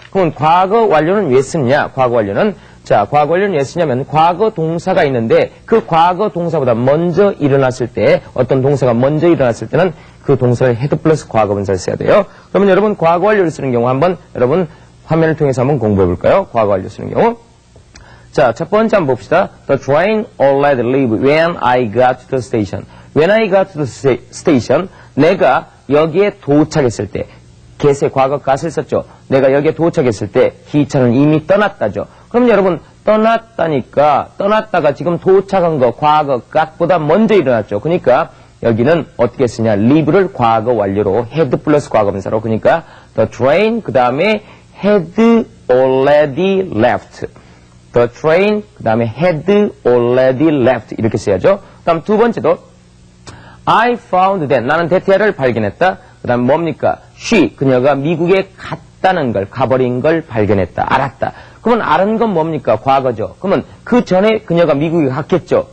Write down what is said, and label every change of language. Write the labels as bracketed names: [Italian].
[Korean] 그러면 과거 완료는 왜 쓰느냐? 과거 완료는 자, 과거 완료는 왜 쓰냐면 과거 동사가 있는데 그 과거 동사보다 먼저 일어났을 때 어떤 동사가 먼저 일어났을 때는 그 동사를 had 플러스 과거분사를 써야 돼요. 그러면 여러분 과거 완료를 쓰는 경우 한번 여러분 화면을 통해서 한번 공부해 볼까요? 과거 완료 쓰는 경우. 자, 첫 번째 한번 봅시다. [English] The train already left when I got to the station. When I got to the station, [Korean] 내가 여기에 도착했을 때, get의 과거 gat을 썼죠. 내가 여기에 도착했을 때 기차는 이미 떠났다죠. 그럼 여러분 떠났다니까 떠났다가 지금 도착한 거 과거 gat보다 먼저 일어났죠. 그러니까 여기는 어떻게 쓰냐? leave를 과거 완료로 had 플러스 과거분사로. 그러니까 [English] the train [Korean] 그 다음에 [English] had already left. The train [Korean] 그 다음에 [English] had already left [Korean] 이렇게 써야죠. 그 다음 두 번째도 [English] I found that. [Korean] 나는 대퇴를 발견했다. 그 다음 뭡니까? She, 그녀가 미국에 갔다는 걸, 가버린 걸 발견했다. 알았다. 그러면 아는 건 뭡니까? 과거죠. 그러면 그 전에 그녀가 미국에 갔겠죠.